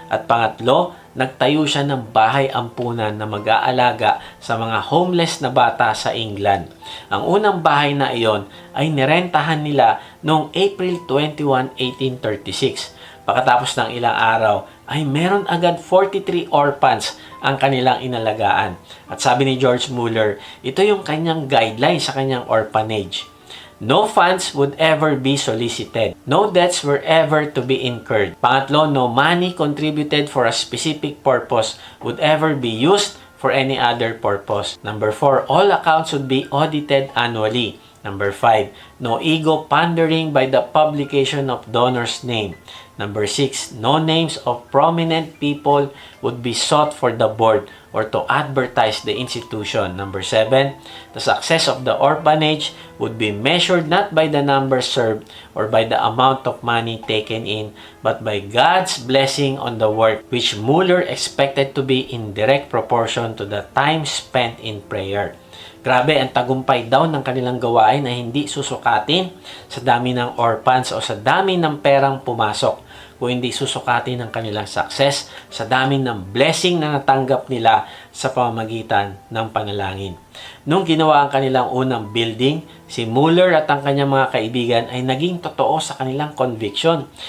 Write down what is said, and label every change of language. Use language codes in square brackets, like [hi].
[tl] At pangatlo, nagtayo siya ng bahay ampunan na mag-aalaga sa mga homeless na bata sa England. Ang unang bahay na iyon ay nirentahan nila noong April 21, 1836. Pagkatapos ng ilang araw, ay meron agad 43 orphans ang kanilang inalagaan. At sabi ni George Mueller, ito yung kanyang guideline sa kanyang orphanage. [en] No funds would ever be solicited. No debts were ever to be incurred. [tl] Pangatlo, [en] no money contributed for a specific purpose would ever be used for any other purpose. Number 4, all accounts would be audited annually. Number 5, no ego pandering by the publication of donor's name. Number 6, no names of prominent people would be sought for the board or to advertise the institution. Number 7, the success of the orphanage would be measured not by the number served or by the amount of money taken in, but by God's blessing on the work, which Mueller expected to be in direct proportion to the time spent in prayer. [tl] Grabe, ang tagumpay daw ng kanilang gawain ay hindi susukatin sa dami ng orphans o sa dami ng perang pumasok, kung hindi susukatin ang kanilang success sa dami ng blessing na natanggap nila sa pamamagitan ng panalangin. Nung ginawa ang kanilang unang building, si Mueller at ang kanyang mga kaibigan ay naging totoo sa kanilang conviction.